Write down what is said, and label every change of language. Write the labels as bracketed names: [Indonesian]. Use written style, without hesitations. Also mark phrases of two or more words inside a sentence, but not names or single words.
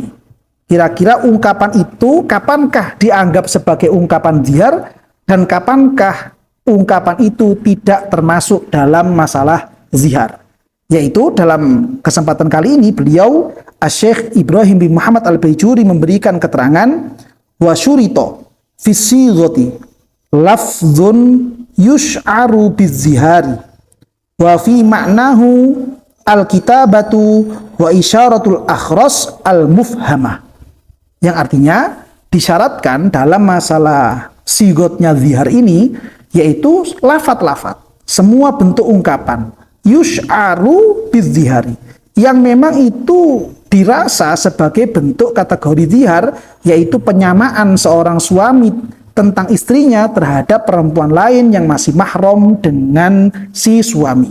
[Indonesian] Kira-kira ungkapan itu kapankah dianggap sebagai ungkapan zihar dan kapankah ungkapan itu tidak termasuk dalam masalah zihar? Yaitu dalam kesempatan kali ini beliau Asy-Syaikh Ibrahim bin Muhammad Al-Baijuri memberikan keterangan [Arabic] وشرط في صيغته لفظ يشعر بالظهار وفي معناه الكتابة وإشارة الأخرس المفهمة. [Indonesian] Yang artinya disyaratkan dalam masalah sigotnya zihar ini yaitu lafat-lafat, semua bentuk ungkapan [Arabic] يشعر بالظهار [Indonesian] yang memang itu dirasa sebagai bentuk kategori zihar, yaitu penyamaan seorang suami tentang istrinya terhadap perempuan lain yang masih mahram dengan si suami.